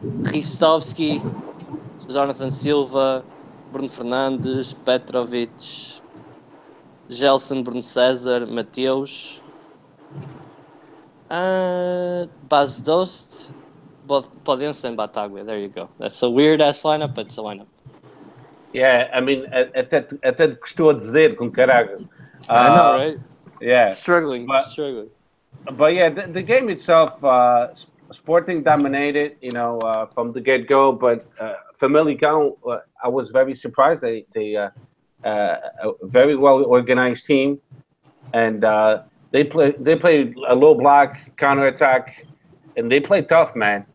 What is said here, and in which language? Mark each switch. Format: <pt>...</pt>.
<en>Ristovski, Jonathan Silva, Bruno Fernandes, Petrovic, Gelson, Bruno César, Mateus, Bas Dost, Podense and Bataglia. There you go. That's a weird ass lineup, but it's a lineup. Yeah, I mean,</en> <pt>até custou a dizer com caralho.</pt> <en>I know, right? Yeah, Struggling. but yeah, the game itself, Sporting dominated, from the get go. But Famalicão, I was very surprised. They a very well organized team, and they play a low block counter attack, and they play tough, man.</en>